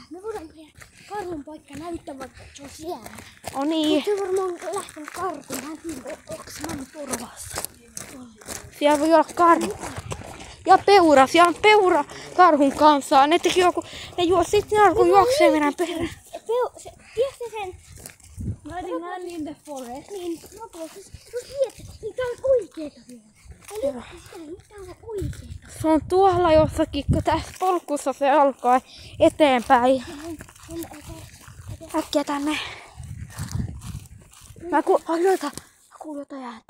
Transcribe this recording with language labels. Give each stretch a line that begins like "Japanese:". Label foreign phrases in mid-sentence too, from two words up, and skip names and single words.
Finnish: Me voidaan mennä karhun paikkaa näyttämään, että se on siellä. Oh niin. Mutta se varmaan lähtenyt karkuun. Mä en tiedä, onko Manu turvassa. Siellä voi olla karhu. Ja peura. Siellä on peura karhun kanssa. Ne teki joku. Sitten ne alkoi juoksee meidän perään. Tiedätkö sen?
English: Man in the forest.
Finnish: Niin, niin tää on oikeeta vielä. Tää on oikeeta. Se on tuolla jossakin, kun tässä polkussa se alkaa eteenpäin. Äkkiä tänne. Mä kuulin jotain ääntä.